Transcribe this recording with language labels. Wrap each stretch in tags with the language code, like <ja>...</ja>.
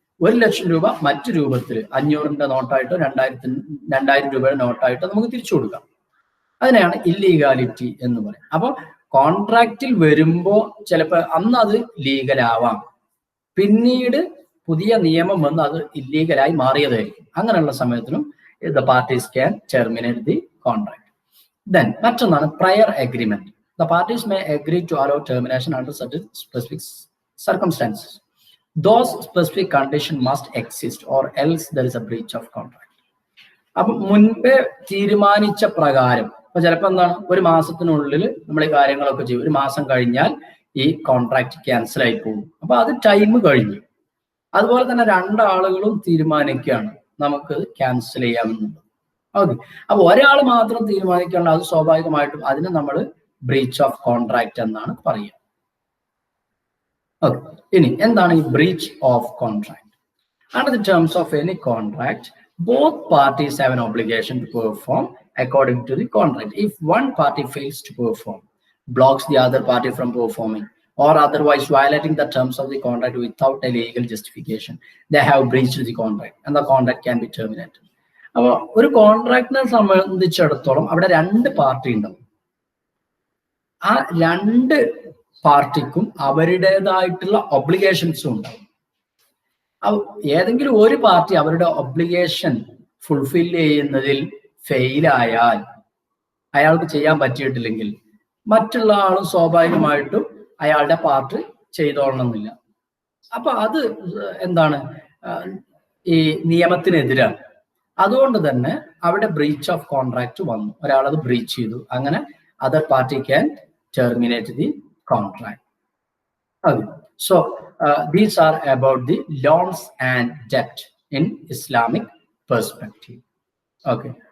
<ml>1 ലക്ഷം രൂപ മറ്റു രൂപത്തിൽ 500ന്റെ നോട്ടായിട്ടോ 2000 രൂപയുടെ നോട്ടായിട്ടോ നമുക്ക് തിരിച്ചു കൊടുക്കാം. അതിനെയാണ് ഇല്ലീഗാലിറ്റി എന്ന് പറയുന്നത്. അപ്പോൾ കോൺട്രാക്റ്റിൽ വരുമ്പോൾ ചിലപ്പോൾ അന്ന് അത് ലീഗലാവാം, പിന്നീട് പുതിയ നിയമം വന്ന് അത് ഇല്ലീഗലായി മാറിയതായിരിക്കും. അങ്ങനെയുള്ള സമയത്തിലും</ml> <en>the parties can terminate the contract. Then</en> <ml>മറ്റൊന്നാണ്</ml> <en>prior agreement. The parties may agree to allow termination under certain specific circumstances. Those specific conditions must exist or else there is a breach of contract.</en> <ml>അപ്പൊ മുൻപേ തീരുമാനിച്ച പ്രകാരം ഇപ്പൊ ചിലപ്പോൾ എന്താണ്, 1 മാസത്തിനുള്ളിൽ നമ്മൾ ഈ കാര്യങ്ങളൊക്കെ ചെയ്യും. 1 മാസം കഴിഞ്ഞാൽ ഈ കോൺട്രാക്ട് ക്യാൻസൽ ആയി പോകും. അപ്പൊ അത് ടൈം കഴിഞ്ഞു. അതുപോലെ തന്നെ രണ്ടാളുകളും തീരുമാനിക്കുകയാണ് നമുക്ക് ക്യാൻസൽ ചെയ്യാമെന്നുള്ളത്. ഓക്കെ, അപ്പൊ ഒരാൾ മാത്രം തീരുമാനിക്കാനുള്ള അത് സ്വാഭാവികമായിട്ടും അതിന് നമ്മൾ ബ്രീച്ച് ഓഫ് കോൺട്രാക്ട് എന്നാണ് പറയുക. ഓക്കെ, ഇനി എന്താണ് ഈ breach of contract?</ml> <en>Under the terms of any contract, both parties have an obligation to perform according to the contract. If one party fails to perform, blocks the other party from performing, or otherwise violating the terms of the contract without a legal justification, they have breached the contract and the contract can be terminated.</en> <ml>അപ്പോൾ ഒരു കോൺട്രാക്ടിനെ സംബന്ധിച്ചിടത്തോളം അവിടെ 2 party ഉണ്ടാവും. ആ 2 പാർട്ടിക്കും അവരുടേതായിട്ടുള്ള ഒബ്ലിഗേഷൻസും ഉണ്ടാവും. ഏതെങ്കിലും ഒരു പാർട്ടി അവരുടെ ഒബ്ലിഗേഷൻ ഫുൾഫിൽ ചെയ്യുന്നതിൽ ഫെയിലായാൽ, അയാൾക്ക് ചെയ്യാൻ പറ്റിയിട്ടില്ലെങ്കിൽ മറ്റുള്ള ആളും സ്വാഭാവികമായിട്ടും അയാളുടെ പാർട്ട് ചെയ്തോളണമെന്നില്ല. അപ്പൊ അത് എന്താണ്, ഈ നിയമത്തിനെതിരാണ്. അതുകൊണ്ട് തന്നെ അവിടെ ബ്രീച്ച് ഓഫ് കോൺട്രാക്ട് വന്നു. ഒരാളത് ബ്രീച്ച് ചെയ്തു. അങ്ങനെ</ml> <en>Other party can terminate the contract. Okay. So these are about the loans and debt in Islamic perspective. Okay.</en>